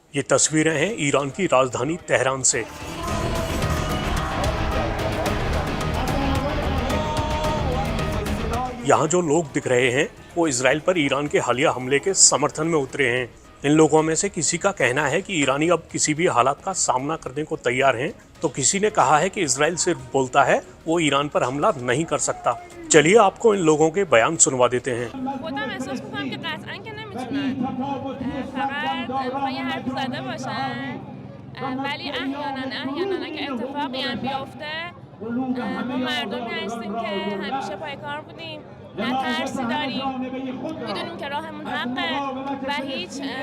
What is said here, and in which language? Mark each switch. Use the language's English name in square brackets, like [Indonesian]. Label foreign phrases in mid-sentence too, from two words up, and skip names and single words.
[Hindi] ये तस्वीरें हैं ईरान की राजधानी तेहरान से। यहाँ जो लोग दिख रहे हैं वो इजराइल पर ईरान के हालिया हमले के समर्थन में उतरे हैं। इन लोगों में से किसी का कहना है कि ईरानी अब किसी भी हालात का सामना करने को तैयार हैं, तो किसी ने कहा है कि इजराइल सिर्फ बोलता है, वो ईरान पर हमला नहीं कर सकता। चलिए आपको इन लोगों के बयान सुनवा देते हैं। [Persian] ولی احیانا اگه اتفاقی هم بیفته ما مردمی هستیم که همیشه پایکار بودیم، نه ترسی داریم، میدونیم که راهمون حقه و هیچ